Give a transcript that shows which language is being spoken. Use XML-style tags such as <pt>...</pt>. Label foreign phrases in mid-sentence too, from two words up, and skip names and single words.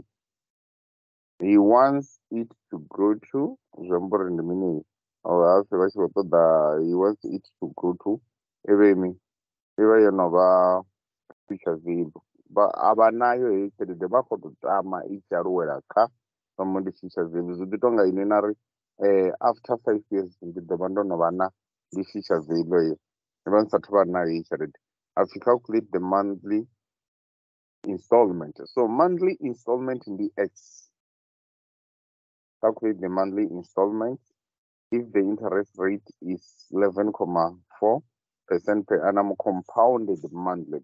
<en>He wants it to grow to he wants it to grow to</en> <ve>yo no vha</ve> <en>future zero</en> <ve>a vha nayo heyi tshelede vha khou tou tama i tshi aluwela kha vha ndi</ve> <en>future zero.</en> <ve>Zwi ḓi tonga ine na ri</ve> <en>after 5 years</en> <ve>ndi ḓo vha ndo no vha na ndi</ve> <en>future zero</en> <ve>heyo ndi vha ndi sathu vha nayo heyi tshelede.</ve> <en>Hapfhi calculate the monthly installment. So monthly installment ndi x. Calculate the monthly installment if the interest rate is 11.4% per annum compounded monthly.</en>